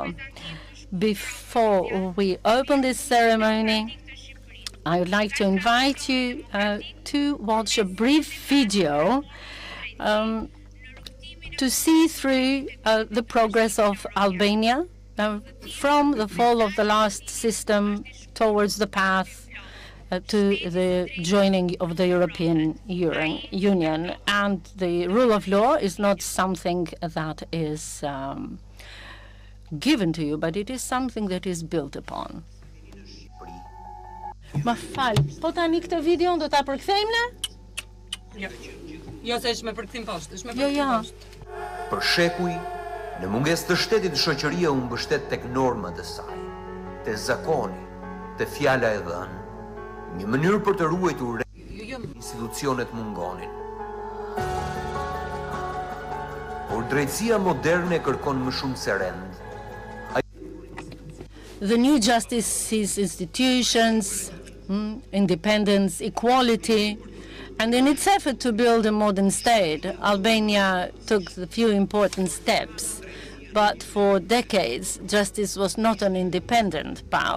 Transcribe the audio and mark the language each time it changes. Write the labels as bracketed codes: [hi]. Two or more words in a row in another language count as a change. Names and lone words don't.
[en] Before we open this ceremony, I would like to invite you to watch a brief video to see through the progress of Albania from the fall of the last system towards the path to the joining of the European Union. And the rule of law is not something that is given to you, but it is something that is built upon. [sq] Ma fal, po tani këtë video do ta përkthejmë ne? Jo, se është me përkthim poshtë, është me Jo, përkthim ja. poshtë. Për shekuj, në munges të shtetit shoqëria u mbështet tek normat e saj, te zakoni, te fjala e dhënë, një mënyrë për të ruajtur institucionet mungonin. Por drejtësia moderne kërkon më shumë se rend. [en] The new justice institutions, independence, equality, and in its effort to build a modern state, Albania took a few important steps. But for decades, justice was not an independent power.